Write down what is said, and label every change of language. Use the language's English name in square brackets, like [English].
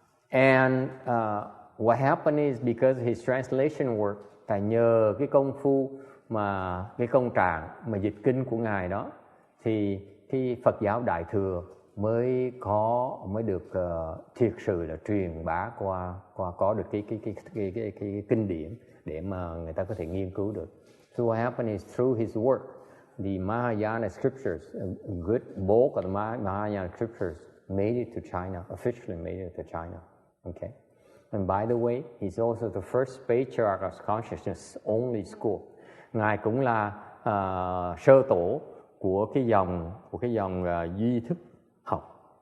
[English] And what happened is because his translation work, [Vietnamese] tại nhờ cái công phu mà cái công trạng mà dịch kinh của ngài đó, thì cái Phật giáo Đại thừa mới được thiệt sự là truyền bá qua có được cái kinh điển để mà người ta có thể nghiên cứu được. [English] So what happened is through his work, the Mahayana scriptures, a good bulk of the Mahayana scriptures made it to China, officially made it to China. Okay. And by the way, he's also the first patriarch of consciousness only school. [Vietnamese] Ngài cũng là sơ tổ của cái dòng duy thức học.